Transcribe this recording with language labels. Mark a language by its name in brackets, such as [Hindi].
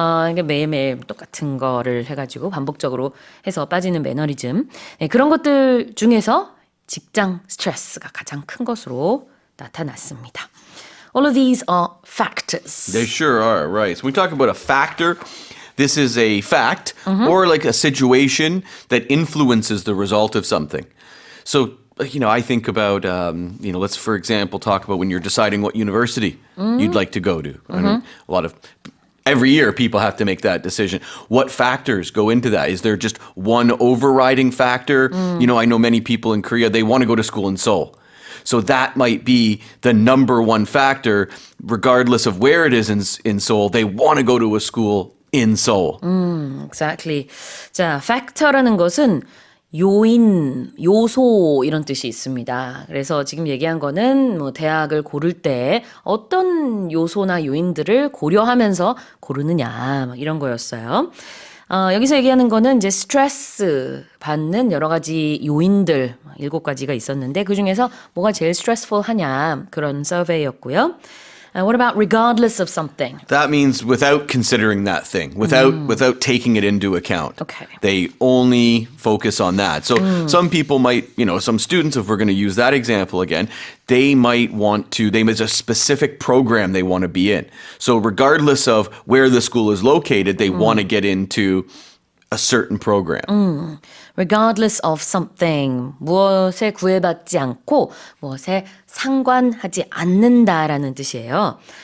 [Korean] 이게 매일매일 똑같은 거를 해가지고 반복적으로 해서 빠지는 매너리즘. 네, 그런 것들 중에서 직장 스트레스가 가장 큰 것으로 나타났습니다. [English] All of these are factors. They sure are, right. So when we talk about a factor, this is a fact or like a situation that influences the result of something. So, I think about, let's, for example, talk about when you're deciding what university you'd like to go to. I mean, every year people have to make that decision. What factors go into that? Is there just one overriding factor? I know many people in Korea, they want to go to school in Seoul. So that might be the number one factor, regardless of where it is in Seoul. They want to go to a school in Seoul. Exactly. [Korean] 자, factor라는 것은 요인, 요소 이런 뜻이 있습니다. 그래서 지금 얘기한 거는 대학을 고를 때 어떤 요소나 요인들을 고려하면서 고르느냐 이런 거였어요. 여기서 얘기하는 거는 이제 스트레스 받는 여러 가지 요인들 7가지가 있었는데 그중에서 뭐가 제일 스트레스풀하냐 그런 서베이였고요. [English] What about regardless of something? That means without considering that thing, without taking it into account. Okay. They only focus on that. So some people might, some students, if we're going to use that example again, they might there's a specific program they want to be in. So regardless of where the school is located, they want to get into a certain program. Regardless of something, [Korean] 무엇에 구애받지 않고 무엇에 상관하지 않는다라는 뜻이에요.